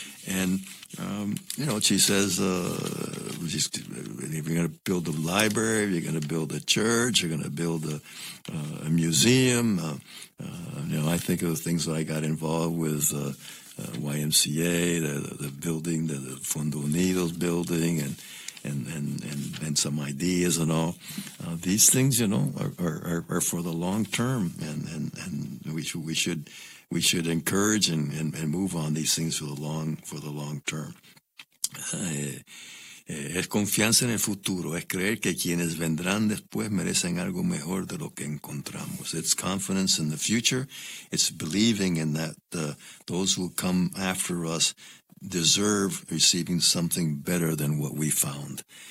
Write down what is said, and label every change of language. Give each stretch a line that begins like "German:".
English: And, she says, if you're going to build a library, if you're going to build a church, you're going to build a museum, I think of the things that I got involved with, YMCA, the building, the Fondo Unidos building, and some ideas and all. These things, are for the long term, and we should encourage and move on these things for the long term.
Spanish: Es confianza en el futuro, es creer que quienes vendrán después merecen algo mejor de lo que encontramos.
English: It's confidence in the future, it's believing in that those who come after us deserve receiving something better than what we found.